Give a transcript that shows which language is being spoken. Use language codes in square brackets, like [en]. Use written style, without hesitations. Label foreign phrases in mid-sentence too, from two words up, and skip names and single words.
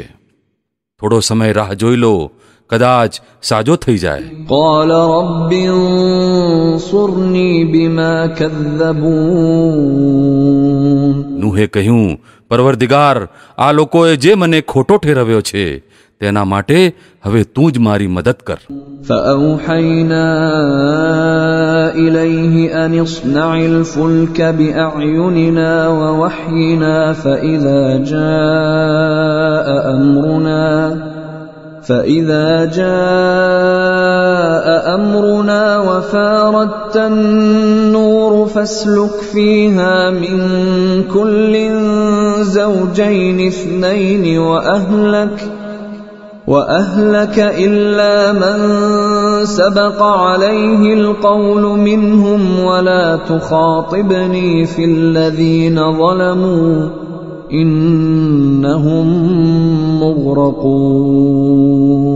[gu] થોડો સમય રાહ જોઈ લો, કદાચ સાજો થઈ જાય. [ar] قال رب انصرني بما كذبون. [gu] નૂહે કહ્યું, પરવરદિગાર, આ લોકોએ જે મને ખોટો ઠેરવ્યો છે તેના માટે હવે તું જ મારી મદદ કર. [ar] فأوحينا إليه أن اصنع الفلك بأعيننا ووحينا فإذا جاء أمرنا وفاردت النور فاسلك فيها من كل زوجين اثنين وأهلك إلا من سبق عليه القول منهم ولا تخاطبني في الذين ظلموا إنهم مغرقون.